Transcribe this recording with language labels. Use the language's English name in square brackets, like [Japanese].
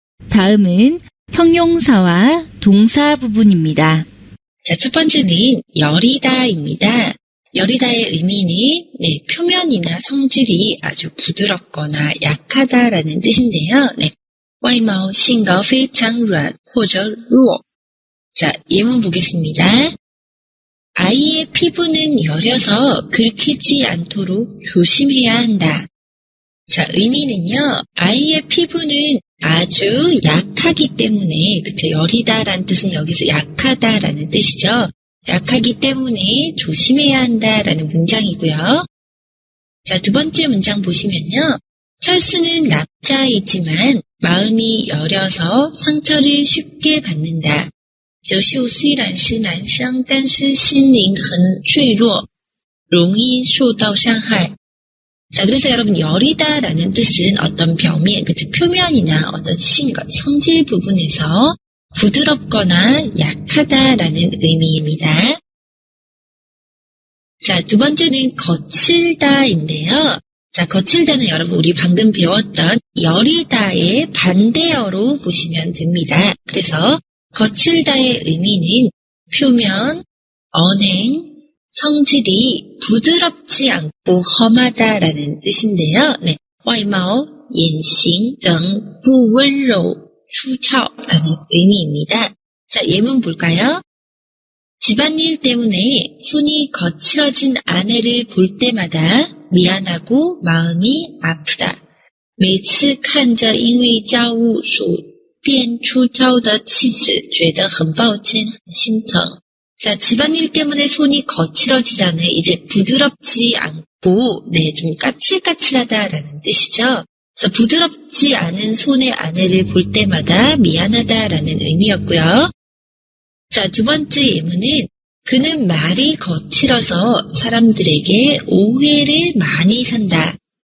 [Korean] 다음은 형용사와 동사 부분입니다. 자, 첫 번째는 여리다입니다. 여리다의 의미는 네, 표면이나 성질이 아주 부드럽거나 약하다라는 뜻인데요. [Chinese] 네, 外貌性格非常软或者弱. [Korean] 자, 예문 보겠습니다. 아이의 피부는 여려서 긁히지 않도록 조심해야 한다. 자, 의미는요. 아이의 피부는 아주 약하기 때문에, 그쵸, 여리다라는 뜻은 여기서 약하다라는 뜻이죠. 약하기 때문에 조심해야 한다라는 문장이고요. 자, 두 번째 문장 보시면요. 철수는 남자이지만 마음이 여려서 상처를 쉽게 받는다. [Chinese] 哲秀虽然是男生，但是心灵很脆弱，容易受到伤害. [Korean] 자, 그래서 여러분 여리다라는 뜻은 어떤 표면이나 어떤 성질 부분에서 부드럽거나 약하다라는 의미입니다. 자, 두 번째는 거칠다인데요. 자, 거칠다는 여러분 우리 방금 배웠던 여리다의 반대어로 보시면 됩니다. 그래서 거칠다의 의미는 표면, 언행, 성질이 부드럽지 않고 험하다라는 뜻인데요. 네, [Chinese] 外貌, 言行等不温柔粗糙 [Korean] 라는 의미입니다. 자, 예문 볼까요? 집안일 때문에 손이 거칠어진 아내를 볼 때마다 미안하고 마음이 아프다. [Chinese] 每次看着因为家务所变粗糙的妻子觉得很抱歉很心疼. [Korean] 자, 집안일 때문에 손이 거칠어지다는 이제 부드럽지 않고, 네, 좀 까칠까칠하다라는 뜻이죠. 그래서 부드럽지 않은 손의 아내를 볼 때마다 미안하다라는 의미였고요. 자, 두 번째 예문은 그는 말이 거칠어서 사람들에게 오해를 많이 산다.